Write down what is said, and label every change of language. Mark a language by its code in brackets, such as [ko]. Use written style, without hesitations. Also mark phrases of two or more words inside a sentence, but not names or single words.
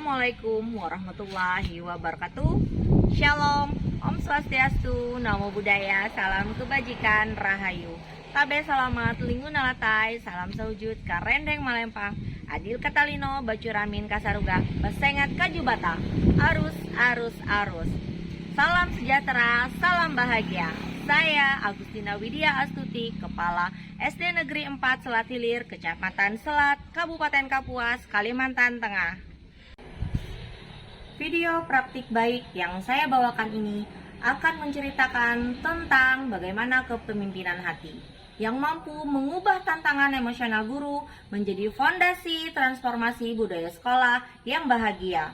[ar] السلام عليكم ورحمة الله وبركاته. [id] Shalom, [ban] Om Swastiastu, [pi] Namo Buddhaya, [id] salam kebajikan, rahayu. [nij] Tabe salamat, linggun alatai, salam sewujud, karendeng malempang, adil katalino, bacuramin kasaruga, besengat kajubata, arus, arus, arus. [id] Salam sejahtera, salam bahagia. Saya Agustina Widya Astuti, Kepala SD Negeri 4 Selat Hilir, Kecamatan Selat, Kabupaten Kapuas, Kalimantan Tengah. Video praktik baik yang saya bawakan ini akan menceritakan tentang bagaimana kepemimpinan hati yang mampu mengubah tantangan emosional guru menjadi fondasi transformasi budaya sekolah yang bahagia.